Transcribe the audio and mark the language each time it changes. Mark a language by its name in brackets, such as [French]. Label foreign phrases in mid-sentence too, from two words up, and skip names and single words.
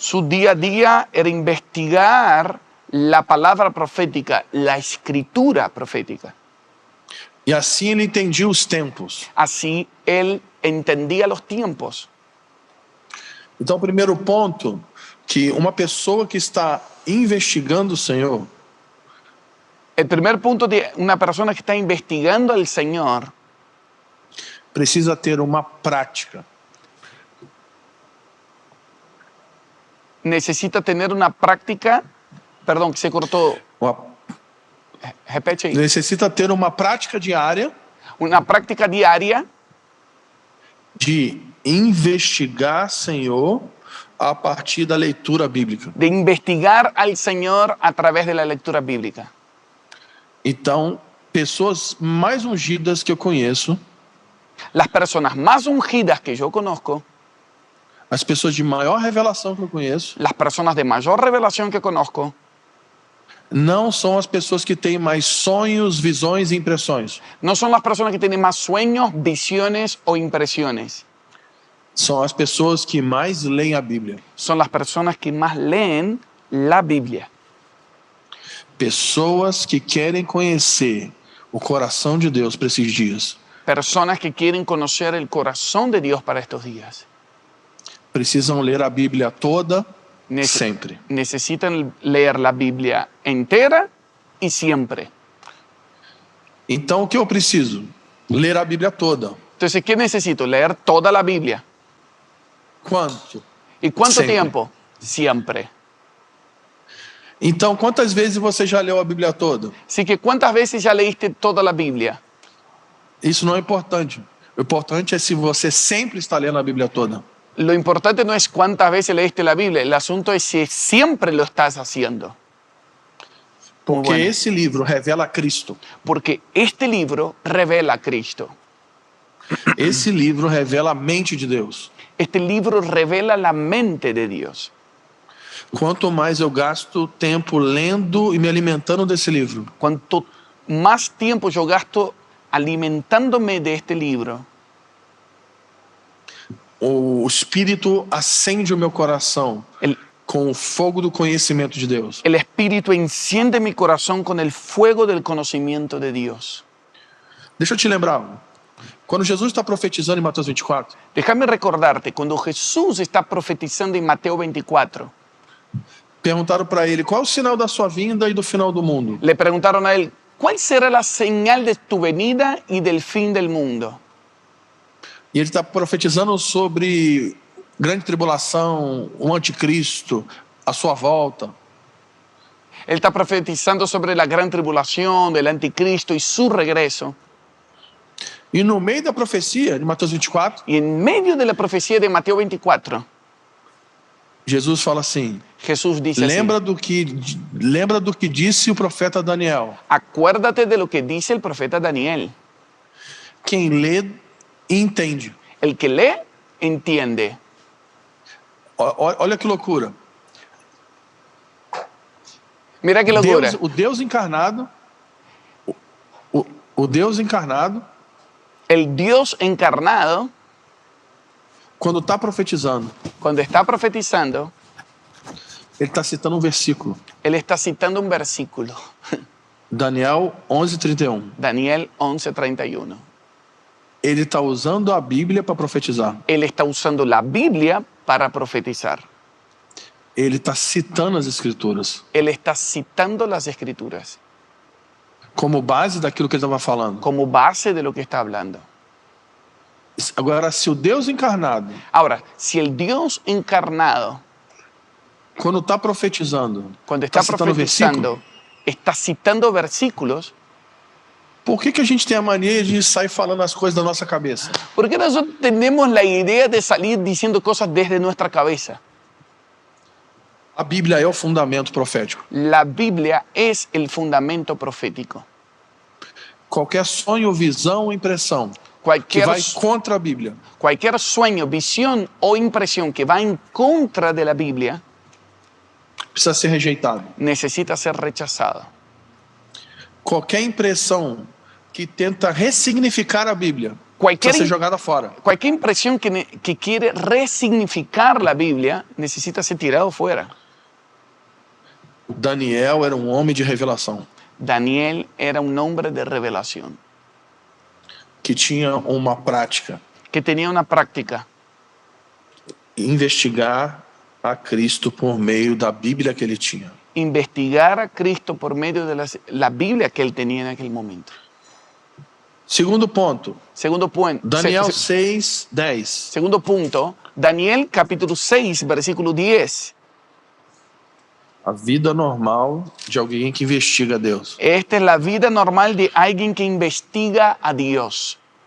[Spanish] Su día a día era investigar la palabra profética, la escritura profética. [Portuguese] E assim ele entendia os tempos. [Spanish] Así él entendía los tiempos. [Portuguese] Então, o primeiro ponto, que uma pessoa que está investigando o Senhor, [Spanish] El primer punto de una persona que está investigando al Señor [Portuguese] precisa ter uma prática. [Spanish] necesita tener una práctica, perdón, que se cortó, repete ahí, [Portuguese] Necessita ter uma prática diária [Spanish] una práctica diaria [Portuguese] de investigar Senhor a partir da leitura bíblica. [Spanish] de investigar al Señor a través de la lectura bíblica. [Portuguese] Então, pessoas mais ungidas que eu conheço, [Spanish] Las personas más ungidas que yo conozco, [Portuguese] as pessoas de maior revelação que eu conheço, [Spanish] las personas de mayor revelación que conozco, [Portuguese] não são as pessoas que têm mais sonhos, visões e impressões. [Spanish] no son las personas que tienen más sueños, visiones o impresiones. [Portuguese] São as pessoas que mais leem a Bíblia. [Spanish] Son las personas que más leen la Biblia. [Portuguese] Pessoas que querem conhecer o coração de Deus para esses dias. [Spanish] Personas que quieren conocer el corazón de Dios para estos días. [Portuguese] Precisam ler a Bíblia toda, [Spanish] Nece- [Portuguese] sempre. [Spanish] Necesitan leer la Biblia entera y siempre. [Portuguese] Então, o que eu preciso? Ler a Bíblia toda. [Spanish] Entonces, ¿qué necesito? Leer toda la Biblia. [Portuguese] Quanto? [Spanish] ¿Y cuánto Siempre. tiempo? Siempre. [Portuguese] Então, quantas vezes você já leu a Bíblia toda? [Spanish] Así que, ¿cuántas veces ya leíste toda la Biblia? [Portuguese] Isso não é importante. O importante é se você sempre está lendo a Bíblia toda. [Spanish] Lo importante no es cuántas veces leíste la Biblia, el asunto es si siempre lo estás haciendo. [Portuguese] Porque [Spanish] bueno. [Portuguese] esse livro revela Cristo. [Spanish] Porque este libro revela a Cristo. [Portuguese] Esse livro revela a mente de Deus. [Spanish] Este libro revela la mente de Dios. [Portuguese] Quanto mais eu gasto tempo lendo e me alimentando desse livro, [Spanish] Cuanto más tiempo yo gasto alimentándome de este libro, [Portuguese] o Espírito acende o meu coração [Spanish] el, [Portuguese] com o fogo do conhecimento de Deus. [Spanish] el Espíritu enciende mi corazón con el fuego del conocimiento de Dios. [Portuguese] Deixa eu te lembrar algo. Quando Jesus está profetizando em Mateus 24, [Spanish] Déjame recordarte, cuando Jesús está profetizando en Mateo 24, [Portuguese] perguntaram para ele qual é o sinal da sua vinda e do final do mundo. [Spanish] le preguntaron a él, ¿cuál será la señal de tu venida y del fin del mundo? [Portuguese] E ele está profetizando sobre grande tribulação, o anticristo, a sua volta. [Spanish] Él está profetizando sobre la gran tribulación, del anticristo y su regreso. [Portuguese] E no meio da profecia de Mateus 24, [Spanish] Y en medio de la profecía de Mateo 24, [Portuguese] Jesus fala assim: [Spanish] Jesús dice así, [Portuguese] lembra do que disse o profeta Daniel. [Spanish] acuérdate de lo que dice el profeta Daniel. [Portuguese] Quem lê, entende. [Spanish] El que lee, entiende. [Portuguese] Olha que loucura. [Spanish] Mira qué locura. [Portuguese] O Deus encarnado, o Deus encarnado, [Spanish] El Dios encarnado, [Portuguese] quando está profetizando, [Spanish] cuando está profetizando, [Portuguese] ele está citando um versículo. [Spanish] él está citando un versículo. [Portuguese] Daniel 11:31. [Spanish] Daniel 11:31. [Portuguese] Ele está usando a Bíblia para profetizar. [Spanish] Él está usando la Biblia para profetizar. [Portuguese] Ele está citando as Escrituras [Spanish] Él está citando las escrituras [Portuguese] como base daquilo que ele estava falando. [Spanish] como base de lo que está hablando. [Portuguese] Agora, se o Deus encarnado, [Spanish] Ahora, si el Dios encarnado, [Portuguese] quando está profetizando, [Spanish] cuando está [Portuguese] citando versículo, [Spanish] profetizando, está citando versículos, [Portuguese] por que a gente tem a mania de sair falando as coisas da nossa cabeça? [Spanish] ¿por qué nosotros tenemos la idea de salir diciendo cosas desde nuestra cabeza? [Portuguese] A Bíblia é o fundamento profético. [Spanish] La Biblia es el fundamento profético. [Portuguese] Qualquer sonho, visão ou impressão que [Spanish] Cualquier, [Portuguese] vai contra a Bíblia [Spanish] cualquier sueño, visión o impresión que va en contra de la Biblia [Portuguese] precisa ser rejeitado. [Spanish] necesita ser rechazado. [Portuguese] Qualquer impressão que tenta ressignificar a Bíblia [Spanish] Cualquier, [Portuguese] precisa ser jogada fora. [Spanish] cualquier impresión que quiere resignificar la Biblia necesita ser tirado fuera. [Portuguese] Daniel era um homem de revelação, [Spanish] Daniel era un hombre de revelación, [Portuguese] que tinha uma prática, [Spanish] que tenía una práctica, [Portuguese] investigar a Cristo por meio da Bíblia que ele tinha. [Spanish] investigar a Cristo por medio de la Biblia que él tenía en aquel momento. [Portuguese] Segundo ponto, [Spanish] Segundo, [Portuguese] Daniel 6:10. [Spanish] segundo punto, Daniel capítulo 6, versículo 10. [Portuguese] A vida normal de alguém que investiga a Deus. [Spanish] Esta es la vida normal de alguien que investiga a Dios.